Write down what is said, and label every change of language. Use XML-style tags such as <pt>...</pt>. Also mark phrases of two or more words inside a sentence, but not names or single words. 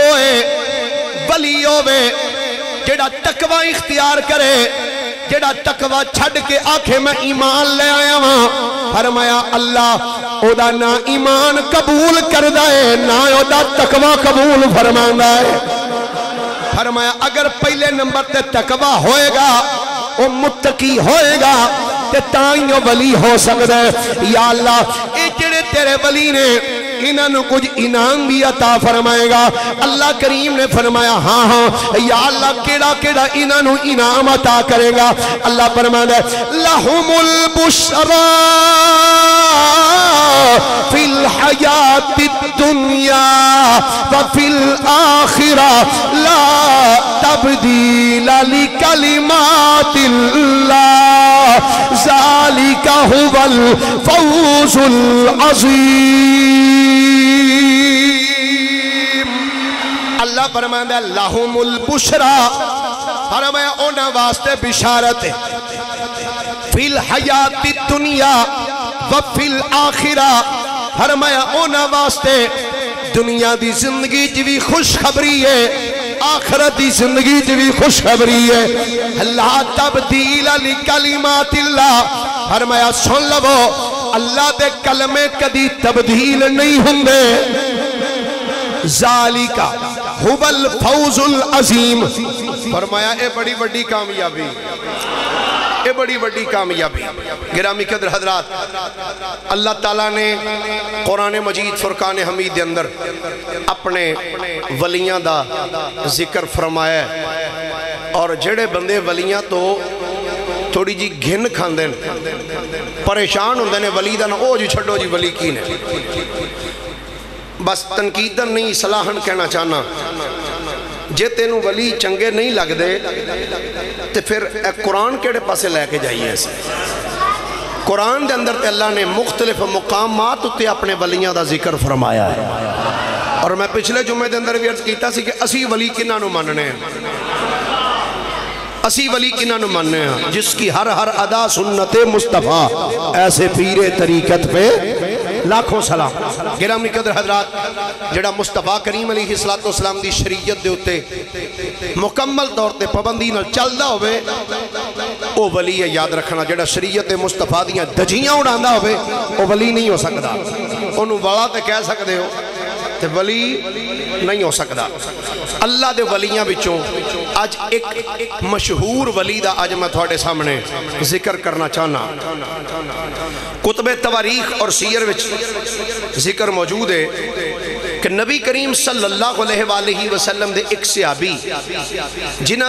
<pa>ہوئے جڑا تقوی اختیار کرے، جڑا تقوی چھڑ کے آکھے میں ایمان لے آیا ہاں، فرمایا اللہ او دا نہ ایمان قبول کر دائے نہ او دا تقوی قبول فرماندا ہے۔ فرمایا اگر پہلے نمبر تے تقوی ہوئے گا، او متقی ہوئے گا، تے تائیوں ولی ہو سکتا ہے۔ یا اللہ اے جڑے تیرے ولی نے انہاں نو کچھ انعام بھی عطا فرمائے گا۔ اللہ کریم نے فرمایا ہاں ہاں یا اللہ کیڑا انہاں نو انعام عطا کرے گا۔</pa> <ur>اللہ فرماتا ہے</ur> <ar>لَهُمُ الْبُشْرَى فِي الْحَيَاةِ الدُّنْيَا وَفِي الْآخِرَةِ لَا تَبْدِيلَ لِكَلِمَاتِ اللَّهِ ذَلِكَ هُوَ الْفَوْزُ الْعَظِيمُ۔</ar> <ur>اللہ فرماتا ہے</ur> <ar>لَهُمُ الْبُشْرَى،</ar> <pa>فرمایا اونا واسطے بشارت ہے،</pa> <ar>فِي الْحَيَاةِ الدُّنْيَا وَفِي الْآخِرَةِ،</ar> <pa>فرمایا اونا واسطے دنیا دی زندگی جوی خوشخبری ہے، آخرت دی زندگی جوی خوشخبری ہے۔</pa> <ar>لا تبدیل لکلمات اللہ،</ar> <pa>فرمایا سن لو اللہ دے کلمے کدی تبدیل نہیں ہوندے۔</pa> <ar>ذالکا هو الفوز العظیم،</ar> <pa>فرمایا اے بڑی بڑی کامیابی، اے بڑی بڑی کامیابی۔ گرامی قدر حضرات، اللہ تعالیٰ نے قرآن مجید فرقان حمید دے اندر اپنے ولیاں دا ذکر فرمایا ہے، اور جڑے بندے ولیاں تو تھوڑی جی گھن کھاندے پریشان ہوندے نے ولی دا، نہ او جی چھڑو جی ولی کی نے، بس تنقیدن نہیں صلاحن کہنا چاہنا، جے تینوں ولی چنگے نہیں لگ دے تے پھر اے قرآن کیڑے پاسے لے کے جائیے ایسے۔ قرآن دے اندر تے اللہ نے مختلف مقامات تے اپنے ولیاں دا ذکر فرمایا ہے، اور میں پچھلے جمعے دے اندر بھی عرض کیتا سی کہ اسی ولی کنہاں نو مننے ہیں، اسی ولی کنہاں نو مننے ہیں،</pa> <ur>جس کی ہر ادا سنت مصطفیٰ، ایسے پیر طریقت پہ لاکھوں سلام۔</ur> <pa>گرامی قدر حضرات، جڑا مصطفیٰ کریم علیہ السلام دی شریعت دے ہوتے مکمل طور تے پابندی نال چلدا ہوئے، او ولی ہے، یاد رکھنا۔ جڑا شریعت مصطفیٰ دیاں دجیاں اڑاندا ہوئے او ولی نہیں ہو سکدا، انہوں والا تے کہہ سکدے ہو تے ولی نہیں ہو سکدا۔ اللہ دے ولیاں بچوں آج ایک مشہور ولی دا آج میں تھوڑے سامنے ذکر کرنا چاہنا۔ کتب تواریخ اور سیر وچ ذکر موجود ہے کہ نبی کریم</pa> <ar>صلی اللہ علیہ وآلہ وسلم</ar> <pa>دے ایک صحابی جنہ</pa>